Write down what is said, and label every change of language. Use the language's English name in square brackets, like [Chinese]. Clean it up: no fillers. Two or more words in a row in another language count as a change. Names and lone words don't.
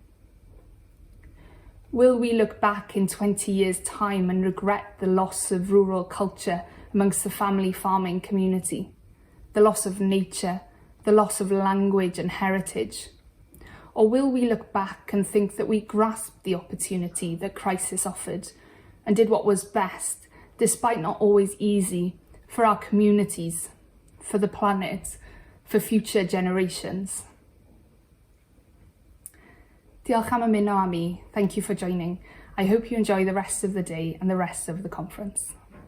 [English] Will we look back in 20 years' time and regret the loss of rural culture amongst the family farming community, the loss of nature, the loss of language and heritage? Or will we look back and think that we grasped the opportunity that crisis offered and did what was best, despite not always easy, for our communities, for the planet, for future generations? [Welsh] Diolch am ymuno â mi. [English] Thank you for joining. I hope you enjoy the rest of the day and the rest of the conference.